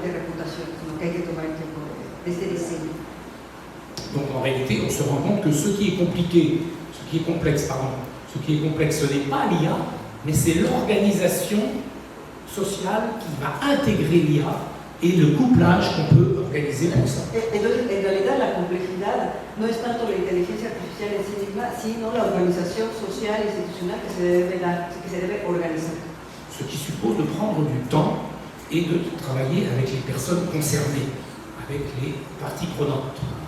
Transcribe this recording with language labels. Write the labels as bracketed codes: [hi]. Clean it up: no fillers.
[es] De reputación, sino que hay que tomar el tiempo de este diseño. [fr] Donc en réalité, on se rend compte que ce qui est complexe, ce n'est pas l'IA, mais c'est l'organisation sociale qui va intégrer l'IA et le couplage qu'on peut organiser pour ça. [es] Entonces, en realidad, la complejidad no es tanto la inteligencia artificial en sí misma, sino la organización social e institucional que se debe organizar. [fr] Ce qui suppose de prendre du temps et de travailler avec les personnes concernées, avec les parties prenantes.